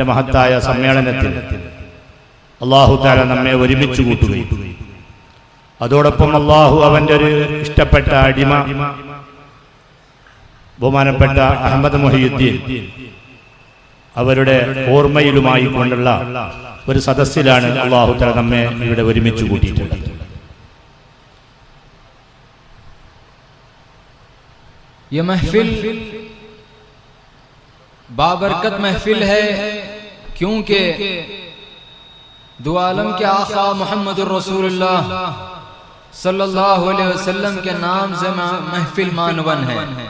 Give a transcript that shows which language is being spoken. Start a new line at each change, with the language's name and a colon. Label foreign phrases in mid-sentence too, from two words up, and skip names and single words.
Malayalam: മഹത്തായ സമ്മേളനത്തിൽ
Arabic: الله تعالى
Malayalam: നമ്മെ ഒരുമിച്ച് കൂട്ടുകയും അതോടൊപ്പം അല്ലാഹു അവൻ്റെ ഒരു ഇഷ്ടപ്പെട്ട അടിമ ബഹുമാനപ്പെട്ട അഹ്മദ് മുഹിയുദ്ദീൻ അവരുടെ ഓർമ്മയിലുമായി കൊണ്ടുള്ള ഒരു സദസ്സിലാണ്
Arabic: الله تعالى
Malayalam: നമ്മെ ഇവിടെ ഒരുമിച്ച് കൂട്ടിയിട്ടുള്ളത്.
Urdu: یہ محفل بابرکت محفل ہے کیونکہ دو عالم کے آقا محمد الرسول اللہ
Arabic: صلی اللہ علیہ وسلم
Urdu: کے نام سے محفل معنون ہے۔